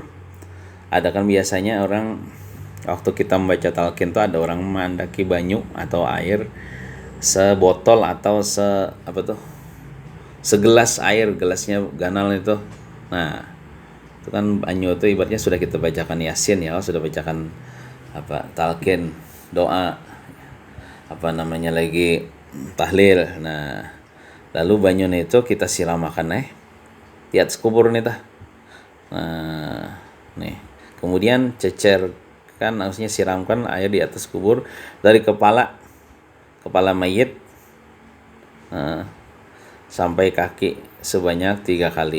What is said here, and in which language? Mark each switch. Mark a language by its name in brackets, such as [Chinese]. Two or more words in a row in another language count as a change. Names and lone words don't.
[Banjar] Ada kan biasanya orang waktu kita membaca talqin itu ada orang mandaki banyu atau air sebotol atau segelas air, gelasnya ganal itu. Nah, itu kan banyu itu ibaratnya sudah kita bacakan Yasin ya, sudah bacakan talqin, doa lagi tahlil. Nah, lalu banyunya itu kita siramakan di atas kubur nih tah. Nah, nih. Kemudian cecerkan, maksudnya siramkan air di atas kubur dari kepala mayit sampai kaki sebanyak 3 kali.